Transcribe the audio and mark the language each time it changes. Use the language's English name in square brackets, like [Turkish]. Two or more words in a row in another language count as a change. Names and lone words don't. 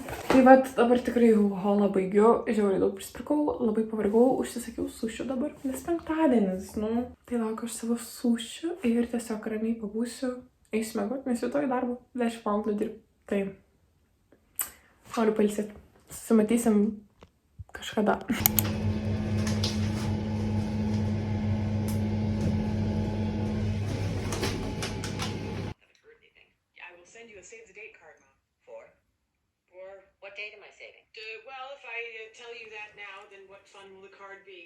[Lithuanian] Tai vat dabar tikrai holą baigiu, žiauriai daug prisipirkau, labai pavargau, užsisakiau sušių dabar, nes penktadienis, nu. Tai laukiu aš savo sušių ir tiesiog ramiai pabūsiu, eisiu miegot, nes rytoj darbo 10 valandų dirbu. Tai noriu pailsėti. Susimatysim kažkada. [English] Send you a save the date card, Mom. For what date am I saving? Well, if I tell you that now, then what fun will the card be?